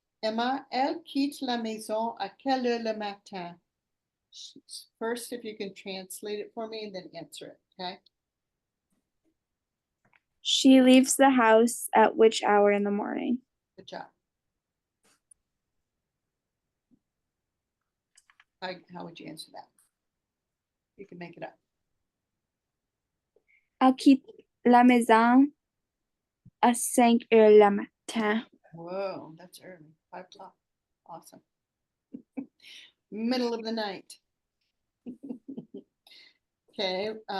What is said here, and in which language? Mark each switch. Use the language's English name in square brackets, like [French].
[French] Emma, elle quitte la maison à quelle heure le matin? [English] First, if you can translate it for me and then answer it. Okay. She leaves the house at which hour in the morning? Good job. How would you answer that? You can make it up. [French] Elle quitte la maison à 5 heures le matin. [English] Whoa, that's early. 5 o'clock. Awesome. Middle of the night. Okay.